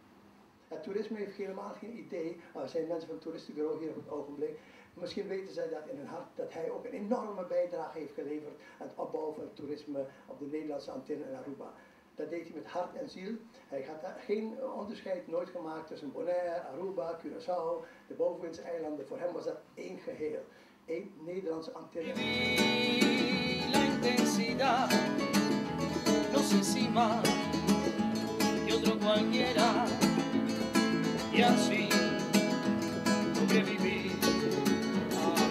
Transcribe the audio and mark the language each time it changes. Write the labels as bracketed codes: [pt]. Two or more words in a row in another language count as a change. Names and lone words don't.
[nl] Het toerisme heeft helemaal geen idee, er zijn mensen van het toeristenbureau hier op het ogenblik, misschien weten zij dat in hun hart, dat hij ook een enorme bijdrage heeft geleverd aan het opbouwen van het toerisme op de Nederlandse Antillen en Aruba. Dat deed hij met hart en ziel. Hij had geen onderscheid nooit gemaakt tussen Bonaire, Aruba, Curaçao, de bovenwindse eilanden. Voor hem was dat één geheel, één Nederlandse Antillen. [es] La intensidad, no sé si más que otro cualquiera, y así sobreviví